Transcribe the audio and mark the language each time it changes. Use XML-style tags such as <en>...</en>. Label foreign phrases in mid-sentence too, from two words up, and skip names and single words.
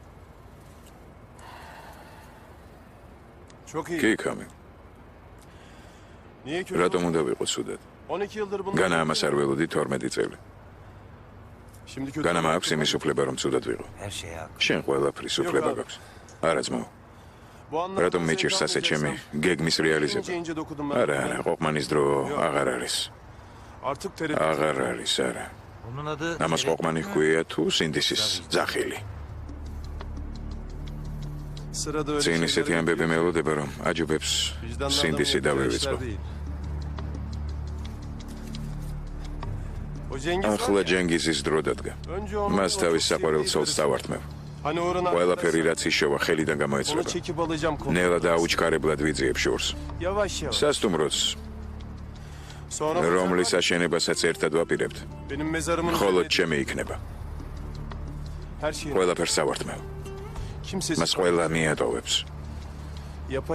<tr>Çok iyi.</tr> <ka>კი, კამი.</ka> <tr>Niye kötü?</tr> <ka>რატომ უნდა ვიყო ცუდად?</ka> <tr>12 yıldır bunu.</tr> <ka>განა ამას არ ველოდი 12 წელი.</ka> <tr>Şimdi kötü.</tr> <ka>განა მაქვს იმის უფლება რომ ცუდად ვიყო. შენ ყველაფრის უფლება გაქვს. არა ძმაო.</ka> <tr>Bu anlamda</tr> <ka>რატომ მიჭირს ასე ჩემი გეგმის რეალიზება?</ka> <tr>ince dokudum ben.</tr> <ka>არა, ყოყმანის დრო აღარ არის.</ka> <tr>Artık tereddüt.</tr> <ka>აღარ არის, არა. ამას ყოყმანი ჰქვია თუ სინდისის ძახილი.</ka> <tr>Sırada öyle</tr> <ka>წინ ისეთი ამბები მელოდება რომ აჯობებს სინდისი დავივიწყო.</ka> <tr>O Cengiz.</tr> <ka>ახლა ჯენგიზის დრო დადგა.</ka> <tr>Önce onu.</tr> <ka>მას თავის საყვარელ ცოლს დავართმევ.</ka> <tr>Hani oranı.</tr> <ka>ყველაფერი რაც იშოვა ხელიდან</ka> <tr>Onu</tr> <ka>გამოეცლება.</ka> <tr>çekip alacağım konu.</tr> <ka>ნელა და აუჩქარებლად ვიძიებ შორს.</ka> <tr>Yavaş yavaş.</tr> <ka>სასტუმროც,</ka> <tr>Sonra</tr> <ka>რომლის აშენებასაც ერთად ვაპირებთ,</ka> <tr>benim mezarımın</tr> <ka>მხოლოდ</ka> <tr>üzerine</tr> <ka>ჩემი იქნება.</ka> <tr>her şeyi.</tr> <ka>ყველაფერს ავართმევ.</ka> <tr>Kimsesiz.</tr> <ka>მას ყველა მიატოვებს.</ka> <tr>Yapa</tr>